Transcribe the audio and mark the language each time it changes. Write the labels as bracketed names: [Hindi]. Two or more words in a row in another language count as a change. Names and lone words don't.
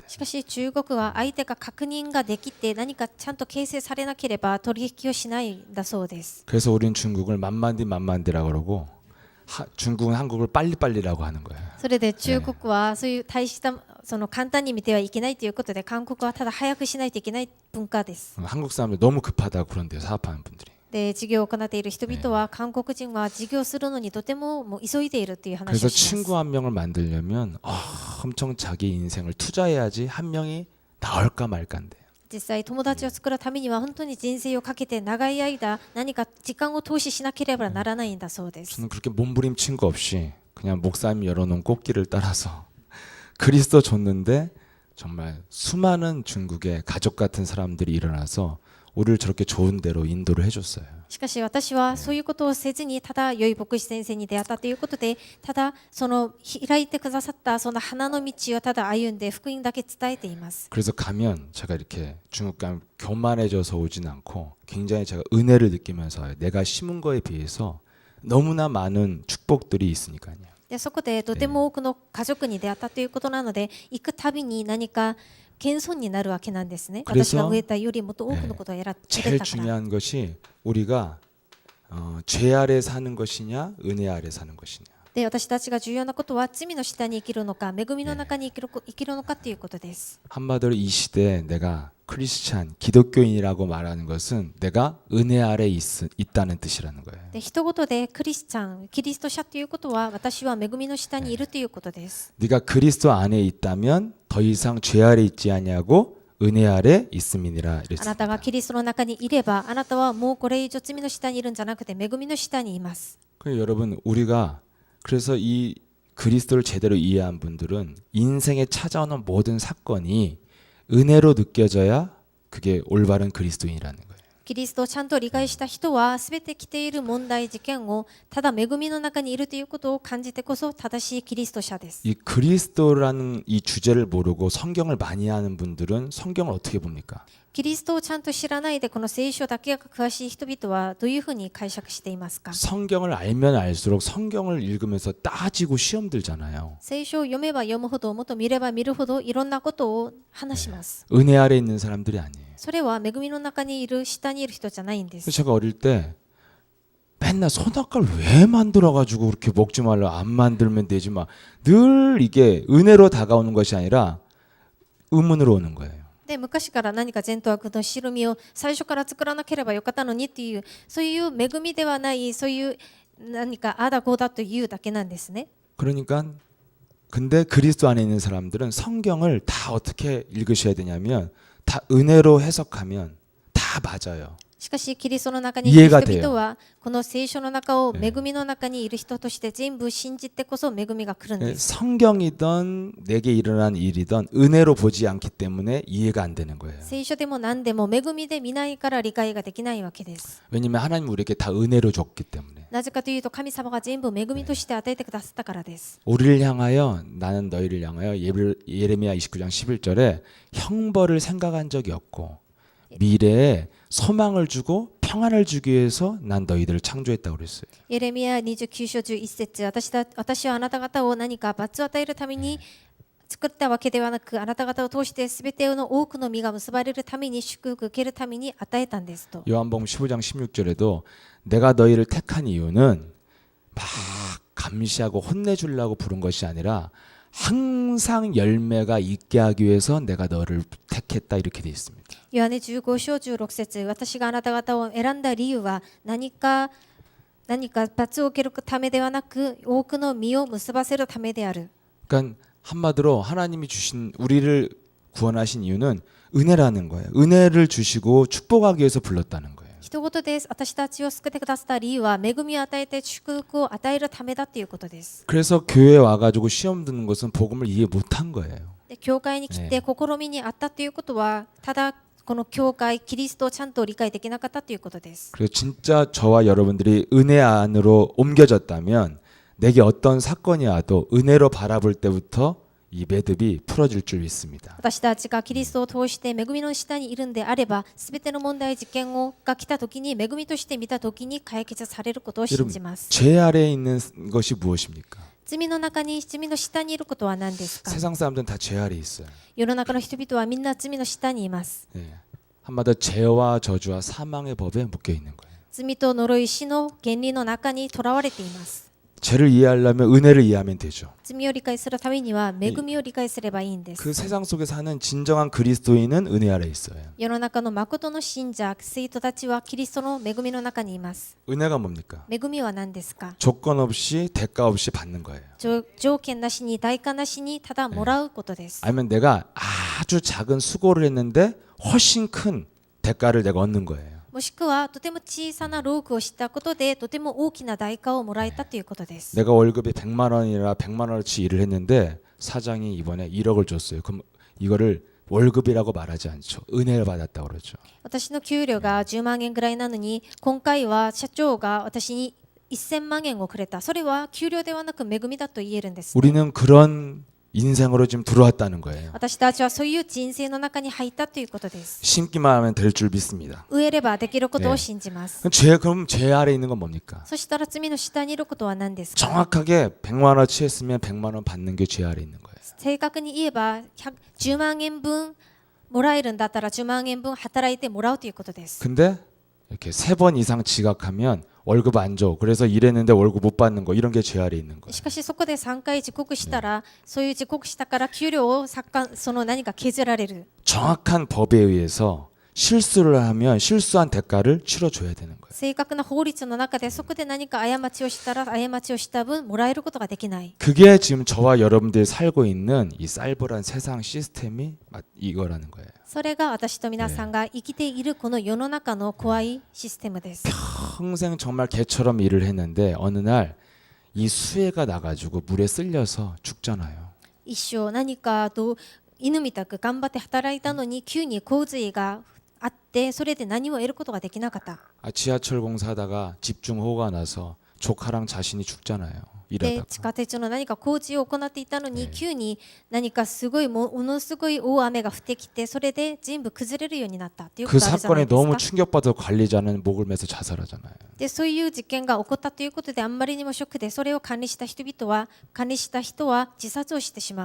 [Japanese] しかし中国は相手が確認ができて何かちゃんと形成されなければ取引をしないんだそうです。 [Korean] 그래서 우린 중국을 만만디라고 그러고 중국은 한국을 빨리빨리라고 하는 거예요. [Japanese] それで中国はそういう大した簡単に見てはいけないということで、韓国はただ早くしないといけない文化です。 [Korean] 한국 사람들 너무 급하다고 그런대요. 사업하는 분들이. [Japanese] で事業を行っている人々は韓国人は事業するのにとても急いでいるという話 [Korean] 그래서 [Japanese] をします。 [Korean] 친구 한 명을 만들려면 엄청 자기 인생을 투자해야지 한 명이 나올까 말까인데. [Japanese] 実際友達を作るためには本当に人生をかけて長い間何か時間を投資しなければならないんだそうです。 [Korean] 저는 그렇게 몸부림친 거 없이 그냥 목사님이 열어놓은 꽃길을 따라서 그리스도 줬는데 정말 수많은 중국의 가족 같은 사람들이 일어나서 우리를 저렇게 좋은 데로 인도를 해줬어요. [Japanese] しかし私はそういうことをせずにただ良い牧師先生に出会ったということでただその開いてくださったその花の道をただ歩んで福音だけ伝えています。 [Korean] 그래서 가면 제가 이렇게 중국 가면 교만해져서 오진 않고 굉장히 제가 은혜를 느끼면서 와요. 내가 심은 거에 비해서 너무나 많은 축복들이 있으니까요. [Japanese] でそこでとても多くの家族に出会ったということなので行くたびに何か謙遜になるわけなんですね。 [Korean] 그래서 [Japanese] 私が植えたよりもっと多くのことを得 [Korean] 제일 [Japanese] たから。 [Korean] 중요한 것이 우리가 죄 아래 사는 것이냐 은혜 아래 사는 것이냐. [Japanese] で私たちが重要なことは罪の下に生きるのか恵みの中に生きるのかということです。 [Korean] 한마디로 이 시대에 내가 크리스찬 기독교인이라고 말하는 것은 내가 은혜 아래 있다는 뜻이라는 거예요. [Japanese] で一言でクリスチャンキリスト者ということは私は恵みの下にいるということです。 [Korean] 네가 그리스도 안에 있다면 더 이상 죄 아래 있지 아니하고 은혜 아래 있음이니라 [Japanese] あなた [Korean] 이랬습니다. [Japanese] がキリストの中にいればあなたはもうこれ以上罪の下にいるんじゃなくて恵みの下にいます。 [Korean] 그래서 여러분 우리가 그래서 이 그리스도를 제대로 이해한 분들은 인생에 찾아오는 모든 사건이 은혜로 느껴져야 그게 올바른 그리스도인이라는 거예요. [Japanese] キリストをちゃんと理解した人は全て来ている問題事件をただ恵みの中にいるということを感じてこそ正しいキリスト者です。 [Korean] 이 그리스도라는 이 주제를 모르고 성경을 많이 하는 분들은 성경을 어떻게 봅니까? [Japanese] キリストをちゃんと知らないでこの聖書だけが詳しい人々はどういうふうに解釈していますか？ [Korean] 성경을 알면 알수록 성경을 읽으면서 따지고 시험 들잖아요. [Japanese] 聖書を読めば読むほどもっと見れば見るほどいろんなことを話します。 [Korean] 은혜 아래 있는 사람들이 아니에요. [Japanese] それは恵みの中にいる下にいる人じゃないんです。 [Korean] 제가 어릴 때 맨날 선악과를 왜 만들어가지고 그렇게 먹지 말라 안 만들면 되지 마. 늘 이게 은혜로 다가오는 것이 아니라 의문으로 오는 거예요. [Japanese] で昔から何か善と悪の白身を最初から作らなければよかったのにっていうそういう恵みではないそういう何かあだこうだというだけなんですね。 [Korean] 그러니까 근데 그리스도 안에 있는 사람들은 성경을 다 어떻게 읽으셔야 되냐면 다 은혜로 해석하면 다 맞아요. [Japanese] しかしキリストの中にいる人家が出よ々はこの聖書の中を恵みの中にいる人として全部信じてこそ恵みが来るんです。 [Korean] 성경이든 내게 일어난 일이든 은혜로 보지 않기 때문에 이해가 안 되는 거예요. [Japanese] 聖書でも何でも恵みで見ないから理解ができないわけです。 [Korean] 왜냐하면 하나님 우리에게 다 은혜로 줬기 때문에. [Japanese] なぜかというと神様が全部恵みとして与えてくださったからです。 [Korean] 우리를 향하여 나는 너희를 향하여 예레미야 29장 11절에 형벌을 생각한 적이 없고 미래에 소망을 주고 평안을 주기 위해서 난 너희들을 창조했다고 그랬어요. [Japanese] エレミヤ29章11節私はあなた方を何か罰を与えるために作ったわけではなくあなた方を通して全ての多くの実が結ばれるために祝福受けるために与えたんですと。 [Korean] 요한복음 15장 16절에도 내가 너희를 택한 이유는 막 감시하고 혼내주려고 부른 것이 아니라 항상 열매가 있게 하기 위해서 내가 너를 택했다 이렇게 돼 있습니다. [Japanese] ヨハネ15章16節私があなた方を選んだ理由は何か罰を受けるためではなく多くの実を結ばせるためである。 [Korean] 그러니까 한마디로 하나님이 주신 우리를 구원하신 이유는 은혜라는 거예요. 은혜를 주시고 축복하기 위해서 불렀다는 거예요. [Japanese] 一言です。私たちを救ってくださった理由は恵みを与えて祝福を与えるためだということです。 [Korean] 그래서 교회에 와가지고 시험 듣는 것은 복음을 이해 못한 거예요. [Japanese] で教会に来て試みにあったということはただこの教会キリストをちゃんと理解できなかったということです。 [Korean] 그래서 진짜 저와 여러분들이 은혜 안으로 옮겨졌다면 내게 어떤 사건이 와도 은혜로 바라볼 때부터 이 매듭이 풀어질 줄 믿습니다. [Japanese] 私たちがキリストを通して恵みの下にいるんであれば全ての問題事件が来た時に恵みとして見た時に解決されることを信じます。 [Korean] 죄 아래에 있는 것이 무엇입니까? [Japanese] 罪の中に罪の下にいることは何ですか？ [Korean] 세상 사람들은 다 죄 아래에 있어요. [Japanese] 世の中の人々はみんな罪の下にいます。 [Korean] 예. 한마디로 죄와 저주와 사망의 법에 묶여 있는 거예요. [Japanese] 罪と呪い死の原理の中にとらわれています。 [Korean] 죄를 이해하려면 은혜를 이해하면 되죠. [Japanese] 罪を理解するためには恵みを理解すればいいんです。 [Korean] 그 세상 속에 사는 진정한 그리스도인은 은혜 아래 있어요. [Japanese] 世の中の誠の信者、生徒たちはキリストの恵みの中にいます。 [Korean] 은혜가 뭡니까? [Japanese] 恵みは何ですか？ [Korean] 조건 없이 대가 없이 받는 거예요. [Japanese] 条件なしに代価なしにただもらうことです。 [Korean] 아니면 내가 아주 작은 수고를 했는데 훨씬 큰 대가를 내가 얻는 거예요. [Japanese] もしくはとても小さな労苦をしたことでとても大きな代価をもらえたということです。 [Korean] 내가 월급이 100만 원이라 100만 원어치 일을 했는데 사장이 이번에 1억을 줬어요. 그럼 이거를 월급이라고 말하지 않죠. 은혜를 받았다고 그러죠. [Japanese] 私の給料が10万円ぐらいなのに今回は社長が私に1000万円をくれた。それは給料ではなく恵みだと言えるんです。 [Korean] 우리는 그런 인생으로 지금 들어왔다는 거예요. [Japanese] 私たちはそういう人生の中に入ったということです。 [Korean] 심기만 하면 될 줄 믿습니다. [Japanese] 植えればできることを信じます。 [Korean] 그럼 죄 아래 있는 건 뭡니까? [Japanese] そしたら罪の下にいることは何ですか？ [Korean] 정확하게 100만 원어치 했으면 100만 원 받는 게 죄 아래 있는 거예요. [Japanese] 正確に言えば10万円分もらえるんだったら10万円分働いてもらうということです。 [Korean] 근데 이렇게 3번 이상 지각하면 월급 안 줘. 그래서 일했는데 월급 못 받는 거 이런 게 죄 아래 있는 거예요. [Japanese] しかしそこで3回遅刻したら、そういう遅刻したから給料をその何か削られる。 [Korean] 정확한 법에 의해서 실수를 하면 실수한 대가를 치러줘야 되는 거예요. [Japanese] 正確な法律の中でそこで何か過ちをしたら過ちをした分もらえることができない。 [Korean] 그게 지금 저와 여러분들이 살고 있는 이 쌀벌한 세상 시스템이 이거라는 거예요. [Japanese] それが私と皆さんが生きているこの世の中の怖いシステムです。 [Korean] 평생 정말 개처럼 일을 했는데 어느 날 이 수해가 나가지고 물에 쓸려서 죽잖아요. [Japanese] 一生何かと犬みたく頑張って働いたのに急に洪水があってそれで何も得ることができなかった。 [Korean] 지하철 공사하다가 집중호우가 나서 조카랑 자신이 죽잖아요. [Japanese] で [Korean] 일하다가. [Japanese] 地下鉄の何か工事を行っていたのに急に何かすごいものすごい大雨が降ってきてそれで全部崩れるようになったっていうこ [Korean] 그 [Japanese] とあるじゃない [Korean] 사건에 [Japanese] です [Korean] 너무 [Japanese] か。 [Korean] 충격받아 관리자는 목을 매서 자살하잖아요. [Japanese] でそういう事件が起こったということであんまりにもショックでそれを管理した人は自殺をしてしまう。